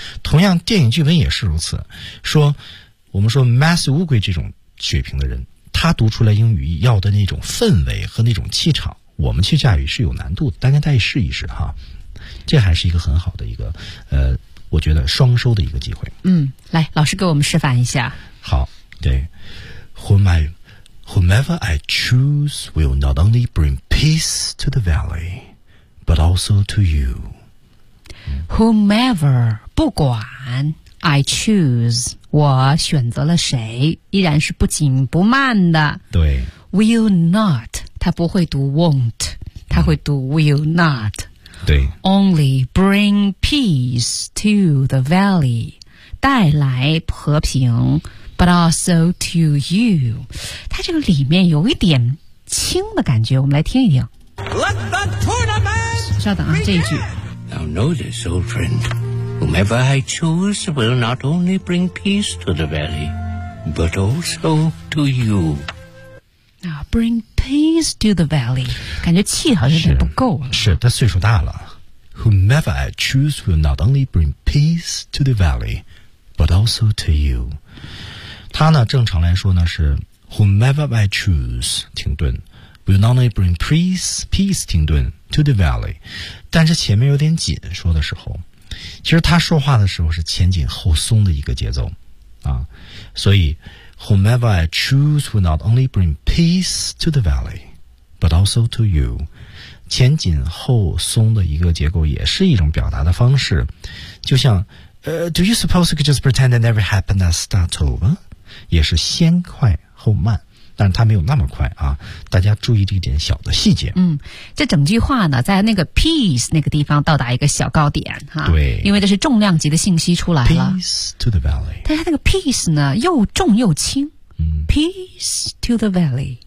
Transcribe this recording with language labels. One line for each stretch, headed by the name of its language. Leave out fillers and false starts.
Chinese: 同样电影剧本也是如此，说我们说 Mass 乌龟这种水平的人，他读出来英语要的那种氛围和那种气场，我们去驾驭是有难度，大家再试一试哈，这还是一个很好的一个我觉得双收的一个机会。嗯，来老师给我们示范一下。好，对，
English: Whomever I choose will not only bring peace to the valley but also to you. Whomever,
Chinese: 不管
English: I choose,
Chinese: 我选择了谁，依然是不紧不慢的。对，
English: Will not,
Chinese: 他不会读 won't, 他会读
English: will not.
Chinese: 对。 Only bring peace to the valley, 带来和平 but also to you. 他这个里面有一点轻的感觉，我们来听一听。
English: Let the tournament!
Chinese: 稍等啊，这一句。
English: Now notice, old friend, whomever I choose will not only bring peace to the valley, but also to you. Now, bring peace to the valley.
Chinese: 感觉气好像有点不够了。是，他岁数大了。
English: Whomever I choose will not only bring peace to the valley, but also to you.
Chinese: 他呢，正常来说呢是
English: Whomever I choose,
Chinese: 停顿
English: will not only bring peace,
Chinese: 停顿
English: to the valley.
Chinese: 但是前面有点紧，说的时候，其实他说话的时候是前紧后松的一个节奏啊，所以
English: Whomever I choose will not only bring peace to the valley, but also to you.
Chinese: 前紧后松的一个结构也是一种表达的方式。就像
English: Do you suppose you could just pretend that never happened and start over?
Chinese: 也是先快后慢，但是它没有那么快啊，大家注意这点小的细节。嗯，这整句话呢在那个 peace 那个地方到达一个小高点哈。对，因为这是重量级的信息出来了。
English: peace to the valley，
Chinese: 但是那个 peace 呢又重又轻。
English: peace to the valley，